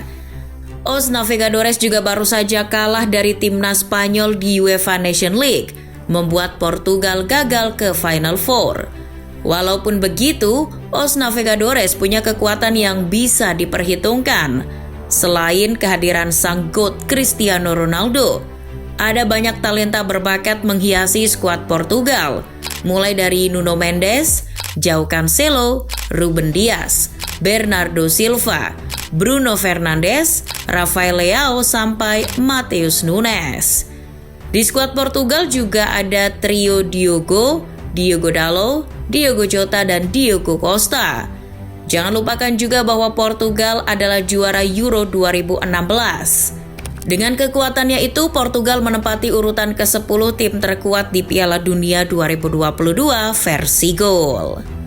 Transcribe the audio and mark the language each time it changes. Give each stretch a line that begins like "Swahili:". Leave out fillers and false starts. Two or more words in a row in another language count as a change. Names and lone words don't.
Indonesian: Os Navegadores juga baru saja kalah dari timnas Spanyol di UEFA Nations League, membuat Portugal gagal ke Final Four. Walaupun begitu, Os Navegadores punya kekuatan yang bisa diperhitungkan. Selain kehadiran sang GOAT Cristiano Ronaldo, ada banyak talenta berbakat menghiasi skuad Portugal, mulai dari Nuno Mendes, João Cancelo, Ruben Dias, Bernardo Silva, Bruno Fernandes, Rafael Leao, sampai Matheus Nunes. Di skuad Portugal juga ada trio Diogo Dalot, Diogo Jota, dan Diogo Costa. Jangan lupakan juga bahwa Portugal adalah juara Euro 2016. Dengan kekuatannya itu, Portugal menempati urutan ke-10 tim terkuat di Piala Dunia 2022 versi gol.